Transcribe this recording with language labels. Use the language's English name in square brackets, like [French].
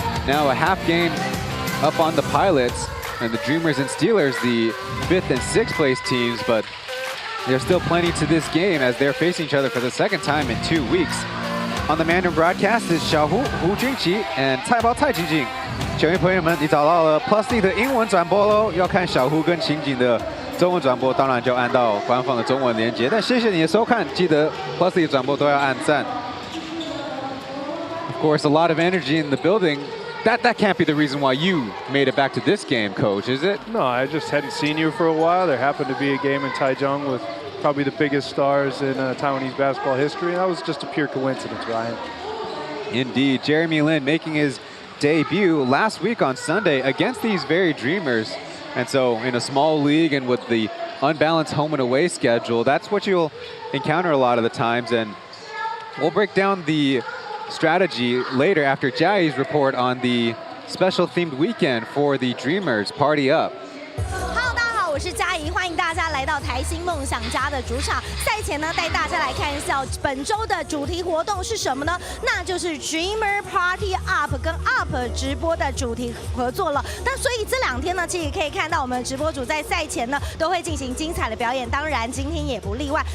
[English] Now a half game up on the Pilots, and the Dreamers and Steelers, the 5th and 6th place teams, but there's still plenty to this game as they're facing each other for the second time in 2 weeks. On the Mandarin broadcast is Xiaohu Hu Jingqi and Caibao Cai Jingjing. [Chinese] 球迷朋友们，你找到了 Plus 的英文转播喽，要看小胡跟情景的中文转播，当然就按到官方的中文连接。但谢谢你的收看，记得 Plus 的转播都要按赞。 [English] Of course, a lot of energy in the building. That can't be the reason why you made it back to this game, Coach, is it? No, I just hadn't seen you for a while. There happened to be a game in Taichung with probably the biggest stars in Taiwanese basketball history. That was just a pure coincidence, Ryan. Indeed, Jeremy Lin making his debut last week on Sunday against these very Dreamers. And so in a small league and with the unbalanced home and away schedule, that's what you'll encounter a lot of the times. And we'll break down the strategy later after Jiai's report on the special themed weekend for the Dreamers. Party up. [Chinese] 我是嘉怡，欢迎大家来到台新梦想家的主场。赛前呢，带大家来看一下本周的主题活动是什么呢？那就是 Dreamer Party Up 跟 Up 直播的主题合作了。那所以这2天呢，其实可以看到我们直播主在赛前呢都会进行精彩的表演，当然今天也不例外。